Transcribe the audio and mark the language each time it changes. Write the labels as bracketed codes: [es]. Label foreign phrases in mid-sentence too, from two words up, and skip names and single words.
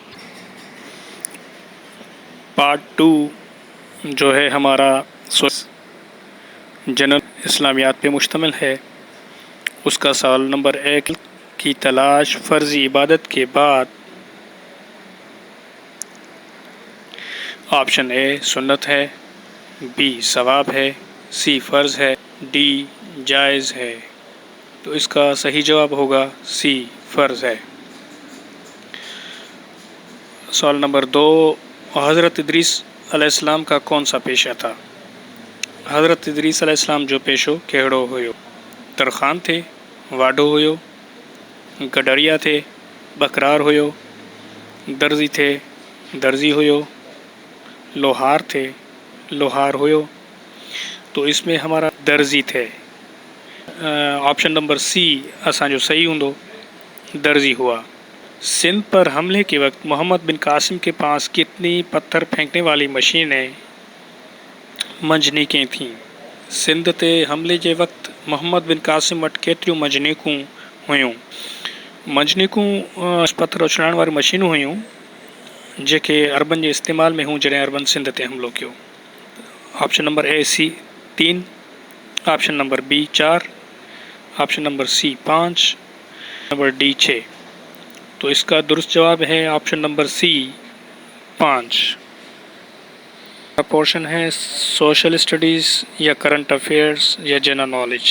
[ur] پارٹ 2 جو ہے ہمارا جنرل اسلامیات پہ مشتمل ہے، اس کا سوال نمبر 1 کی تلاش فرضی عبادت کے بعد [en] option A [ur] سنت ہے، بی ثواب ہے، سی فرض ہے، ڈی جائز ہے. تو اس کا صحیح جواب ہوگا سی فرض ہے. سوال نمبر 2 حضرت ادریس علیہ السلام کا کون سا پیشہ تھا. [sd] हज़रत इदरीस अलैहिस्सलाम जो पेशो कहिड़ो हुयो। [ur] ترکھان تھے, [sd] वाढो हुयो, [ur] گڈریا تھے, [sd] बकरार हुयो, [ur] درزی تھے, [sd] दर्जी हुयो, [ur] لوہار تھے, [sd] लोहार हुयो। [ur] تو اس میں ہمارا درزی تھے. [en] option number C [sd] असांजो सही हूंदो, दर्जी हुआ। [ur] سندھ پر حملے کے وقت محمد بن قاسم کے پاس کتنی پتھر پھینکنے والی مشینیں منجنیقیں تھیں? [sd] सिंध ते हमले जे वक्त मोहम्मद बिन कासिम वटि केतिरियूं मंजनीकूं हुयूं? मंजनीकूं पत्थर उछलाइण वारी मशीनूं हुयूं जेके अरबन जे इस्तेमाल में हूं जॾहिं अरबन सिंध ते हमलो कयो। [en] option number A C 3, option number B 4, option number C 5, number D 6. [ur] تو اس کا درست جواب ہے [en] option number C [ur] 5। [en] पोर्शन है social studies या current affairs या general knowledge.